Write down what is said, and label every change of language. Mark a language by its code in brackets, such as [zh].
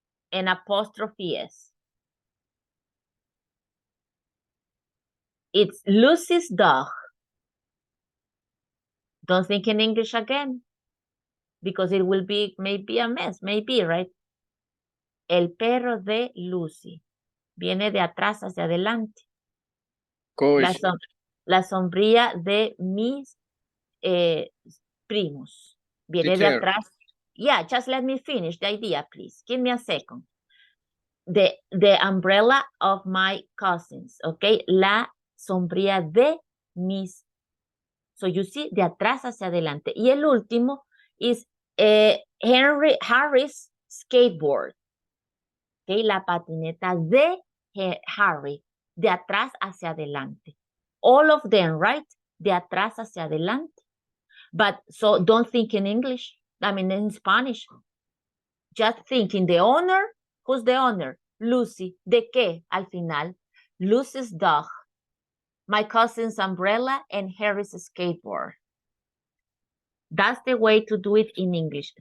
[en] And apostrophe S. It's Lucy's dog. Don't think in English again. Because it will be maybe a mess. Maybe, right? [es] El perro de Lucy. Viene de atrás hacia adelante. [en] Coach, [es] La sombrilla de mis primos. Viene de [en] teacher. [es] atrás. [en] Yeah, just let me finish the idea, please. Give me a second. The umbrella of my cousins, okay? [es] La sombrilla de mis. [en] So you see, [es] de atrás hacia adelante. Y el último [en] is Harry's skateboard. [es] Okay, la patineta de Harry. De atrás hacia adelante. [en] All of them, right? [es] De atrás hacia adelante. [en] But so don't think in English. I mean in Spanish. Just think in the owner. Who's the owner? Lucy. [es] ¿De qué? Al final. [en] Lucy's dog. My cousin's umbrella and Harry's skateboard. That's the way to do it in English.